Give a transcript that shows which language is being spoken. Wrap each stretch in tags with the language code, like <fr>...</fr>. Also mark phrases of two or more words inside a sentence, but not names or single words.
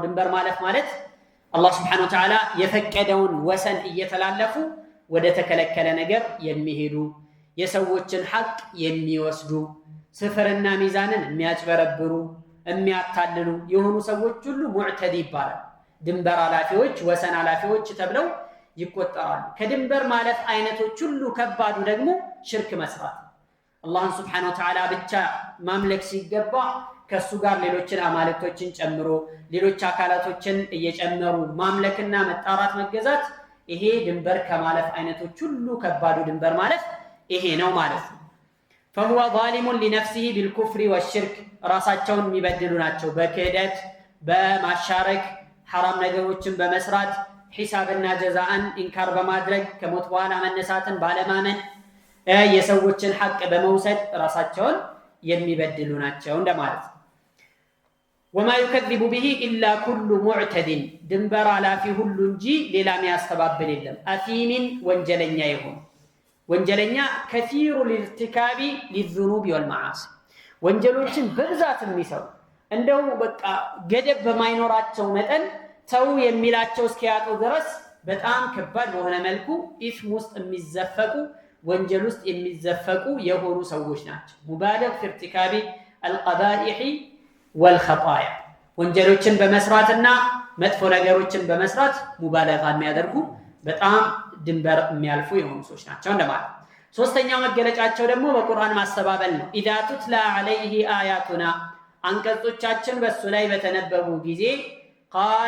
<am>ድንበር ማለት አላህ</am> <ar>سبحانه وتعالى</ar> <am>የፈቀደውን ወሰን እየተላለፉ ወደ ተከለከለ ነገር የሚሄዱ የሰዎችን ሐቅ የሚወስዱ ስፍርና ሚዛንን የሚያጭበረብሩ የሚያታልሉ የሆኑ ሰዎች ሁሉ ሙዕተዲ ይባላል። ድንበር አላፊዎች ወሰን አላፊዎች ተብለው ይቆጠራሉ። ከድንበር ማለት አይነቶች ሁሉ ከባዱ ደግሞ ሽርክ መስራት። አላህን</am> <ar>سبحانه وتعالى</ar> <am>ብቻ ማምለክ ሲገባ ከሱ ጋር ሌሎችን አማልክቶችን ጨምሮ ሌሎች አካላቶችን እየጨመሩ ማምለክና መጣራት መገዛት ይሄ ድንበር ከማለፍ አይነቶች ሁሉ ከባዱ ድንበር ማለት ይሄ ነው ማለት ነው።</am> <ar>فهو ظالم لنفسه بالكفر والشرك</ar> <am>ራሳቸውን የሚበድሉ ናቸው በክህደት በማሻረክ ሐራም ነገሮችን በመስራት ሒሳብና ጀዛአን ኢንካር በማድረግ ከሞት በኋላ መነሳትን ባለማመን የሰዎችን ሐቅ በመውሰድ ራሳቸውን የሚበድሉ ናቸው እንደማለት ነው።</am> <ar>وما يكذب به إلا كل معتد</ar> <am>ድንበር አላፊ ሁሉ እንጂ ሌላ የሚያስተባብል የለም። አቲም ወንጀለኛ ይሁን ወንጀለኛ</am> <ar>كثير الارتكاب للذنوب والمعاصي</ar> <am>ወንጀሎችን በብዛት የሚሰሩ እንደው በቃ ገደብ በማይኖራቸው መጠን ተው የሚላቸው እስኪያጡ ድረስ በጣም ከባድ በሆነ መልኩ ኢስም ውስጥ የሚዘፈቁ ወንጀል ውስጥ የሚዘፈቁ የሆኑ ሰዎች ናቸው። ሙባለግ</am> <ar>في ارتكاب القبائح والخطايا</ar> <am>ወንጀሎችን በመስራትና መጥፎ ነገሮችን በመስራት ሙባለጋ የሚያደርጉ በጣም ድንበር የሚያልፉ የሆኑ ሰዎች ናቸው እንደማለት። ሶስተኛው መገለጫቸው ደግሞ በቁርአን ማስተባበል ነው።</am> <ar>إذا تتلى عليه آياتنا</ar> <am>አንቀጾቻችን በሱ ላይ በተነበቡ ጊዜ ቃለ</am>